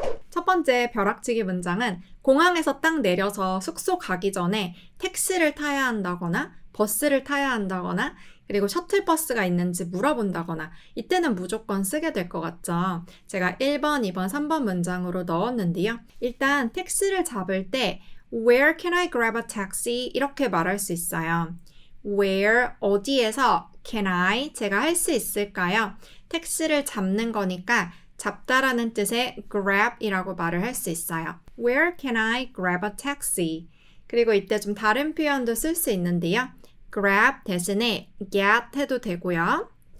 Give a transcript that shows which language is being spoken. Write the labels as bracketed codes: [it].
[ko] 첫 번째 벼락치기 문장은 공항에서 딱 내려서 숙소 가기 전에 택시를 타야 한다거나 버스를 타야 한다거나 그리고 셔틀버스가 있는지 물어본다거나 이때는 무조건 쓰게 될 것 같죠. 제가 1번, 2번, 3번 문장으로 넣었는데요. 일단 택시를 잡을 때 [en] Where can I grab a taxi? [ko] 이렇게 말할 수 있어요. [en] Where, [ko] 어디에서 [en] can I, [ko] 제가 할 수 있을까요? 택시를 잡는 거니까 잡다라는 뜻의 grab이라고 말을 할 수 있어요. [en] Where can I grab a taxi? [ko] 그리고 이때 좀 다른 표현도 쓸 수 있는데요. grab 대신에 get 해도 되고요.